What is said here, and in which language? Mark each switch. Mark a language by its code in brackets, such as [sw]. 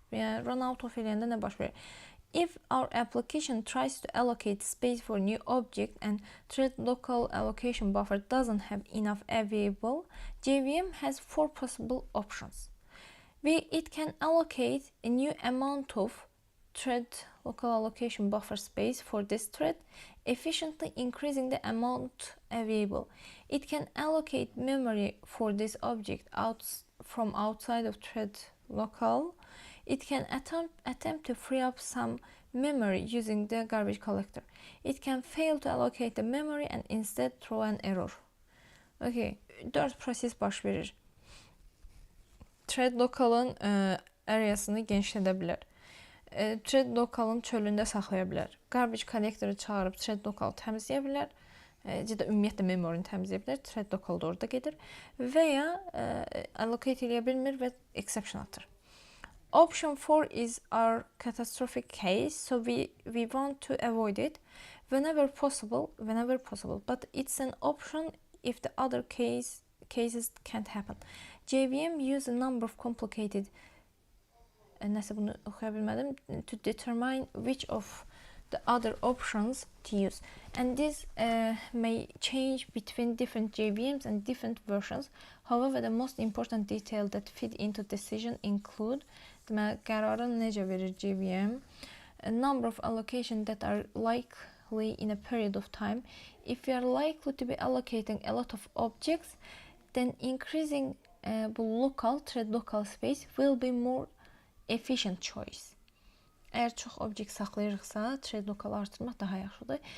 [az] Yəni run out of eləyəndə nə baş verir? [en] If our application tries to allocate space for new object and thread local allocation buffer doesn't have enough available, JVM has 4 possible options. It can allocate a new amount of thread local allocation buffer space for this thread, efficiently increasing the amount available. It can allocate memory for this object from outside of thread local. It can attempt to free up some memory using the garbage collector. It can fail to allocate the memory and instead throw an error. [az] Okay, 4 proses baş verir. Thread local'ın areasını genişlədə bilər. Thread local'ın çölündə saxlaya bilər. Garbage collector'ı çağırıb thread local təmizləyə bilər. Ya da ümumiyyətlə memory'ni təmizləyə bilər. Thread local da orada gedir. Və ya allocate eləyə bilmir və exception atır. [en] Option 4 is our catastrophic case, so we want to avoid it. whenever possible, but it's an option if the other cases can't happen. JVM use a number of complicated [az] nəsə bunu oxuya bilmədim, [en] to determine which of the other options to use, and this may change between different JVMs and different versions. However, the most important detail that fit into decision include [az] deməli qərarı necə verir JVM, [en] a number of allocations that are likely in a period of time. If you are likely to be allocating a lot of objects, then increasing thread local space will be more efficient choice. [az] Eğer çox obyekt saxlayırıqsa, thread local artırmaq daha yaxşıdır.